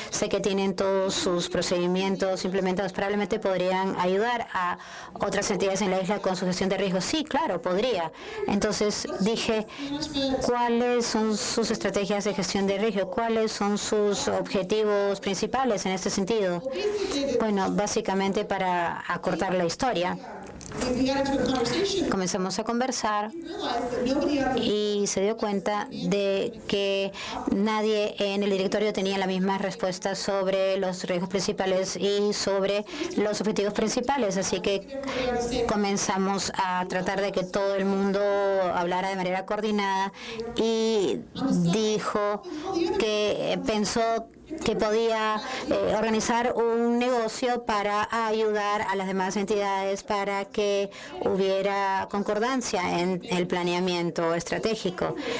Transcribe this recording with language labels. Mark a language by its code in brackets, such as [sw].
[es] Sé que tienen todos sus procedimientos implementados, probablemente podrían ayudar a otras entidades en la isla con su gestión de riesgos. Sí, claro, podría. Entonces dije, ¿cuáles son sus estrategias de gestión de riesgo? ¿Cuáles son sus objetivos principales en este sentido? Bueno, básicamente, para acortar la historia, [en] we got into a conversation. [es] Comenzamos a conversar [en] We realized that nobody on the [es] y se dio cuenta de que nadie en el directorio tenía la misma respuesta sobre los riesgos principales y sobre los objetivos principales, así que comenzamos a tratar de que todo el mundo hablara de manera coordinada y dijo que pensó que podía organizar un negocio para ayudar a las demás entidades para que hubiera concordancia en el planeamiento estratégico.